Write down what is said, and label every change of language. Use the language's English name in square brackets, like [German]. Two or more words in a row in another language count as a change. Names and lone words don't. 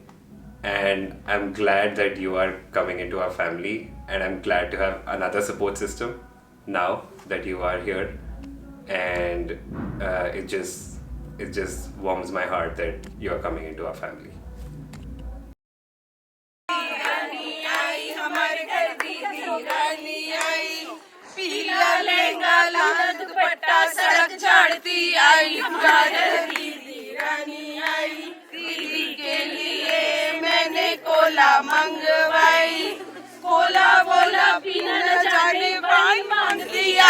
[English] And I'm glad that you are coming into our family, and I'm glad to have another support system now that you are here. And it just warms my heart that you are coming into our family. [Hindi] पीला लहंगा लाल दुपट्टा सड़क झाड़ती आई, हमारे दीदी रानी आई. दीदी के लिए मैंने कोला मंगवाई, कोला बोला पीना न जाने पाई, मांगती आई.